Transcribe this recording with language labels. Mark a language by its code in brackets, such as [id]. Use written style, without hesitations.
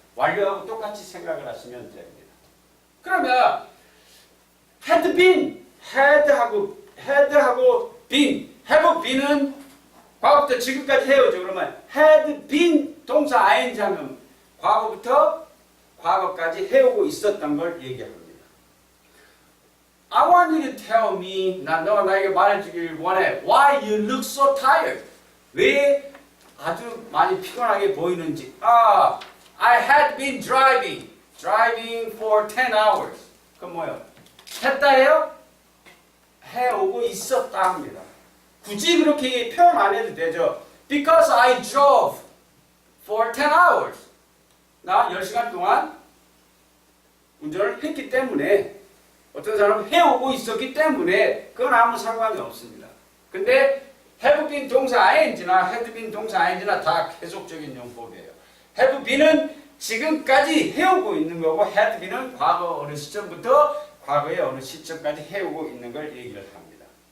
[ko] 완료하고 똑같이 생각을 하시면 됩니다. 그러면 had been, had하고 been, have been은 과거부터 지금까지 해오죠. 그러면 had been 동사 ing 하면 과거부터 과거까지 해오고 있었던 걸 얘기합니다. [en] I want you to tell me, [ko] 너가 나에게 말해주길 원해. [en] Why you look so tired? [ko] 왜 아주 많이 피곤하게 보이는지. [en] I had been driving for 10 hours. [ko] 그건 뭐예요? 했다예요? 해오고 있었다 합니다. 굳이 그렇게 표현 안 해도 되죠. [en] Because I drove for 10 hours. [ko] 나 10시간 동안 운전을 했기 때문에 어떤 사람은 해오고 있었기 때문에 그건 아무 상관이 없습니다. 근데 have been 동사 ing나 had been 동사 ing나 다 계속적인 용법이에요. have been은 지금까지 해오고 있는 거고 had been은 과거 어느 시점부터 과거의 어느 시점까지 해오고 있는 걸 얘기를 합니다.